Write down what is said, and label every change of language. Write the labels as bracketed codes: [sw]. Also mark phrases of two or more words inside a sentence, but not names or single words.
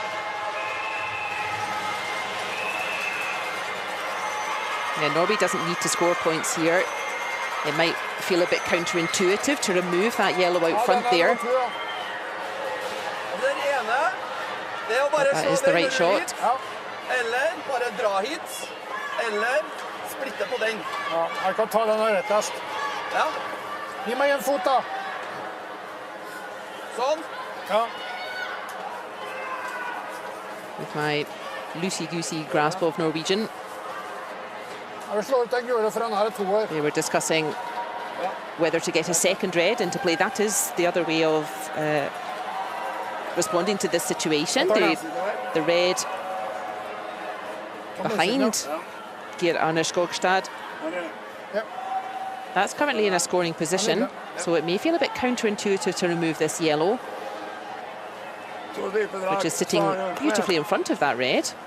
[en] Yeah, Norway doesn't need to score points here. It might feel a bit counterintuitive to remove that yellow out front there. That is the right shot. [no] Eller bare dra hit, eller splitte på den. Ja, jeg kan ta den her rettest. Ja. Gi meg en fot da. Sånn. Ja. [en] With my loosey-goosey grasp of Norwegian. [no] Jeg vil slå ut den gule, for den her er toer. [en] They were discussing whether to get a second red into play. That is the other way of responding to this situation. The red behind Geir Arne Skogstad. That's currently in a scoring position, so it may feel a bit counterintuitive to remove this yellow, which is sitting beautifully in front of that red.